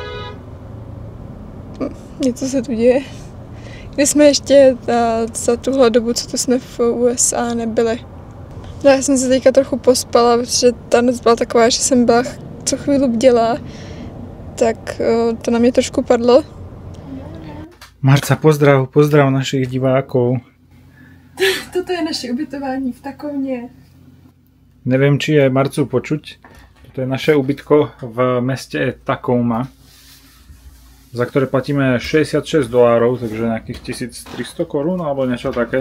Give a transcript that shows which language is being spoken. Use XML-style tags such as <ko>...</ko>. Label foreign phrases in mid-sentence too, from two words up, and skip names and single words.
<cs>Něco se tu děje. Kde jsme ještě za tuhle dobu, co tu jsme v USA nebyli. No já jsem se teďka trochu pospala, protože ta noc byla taková, že jsem byla co chvíli bděla, tak to na mě trošku padlo.</cs> <sk>Marca, pozdrav našich divákov.</sk> <cs>Toto je naše ubytování v Takoumě.</cs> <sk>Neviem, či je Marcu počuť. Toto je naše ubytko v meste Takouma, za ktoré platíme $66, takže nejakých 1300 korún alebo niečo také.</sk>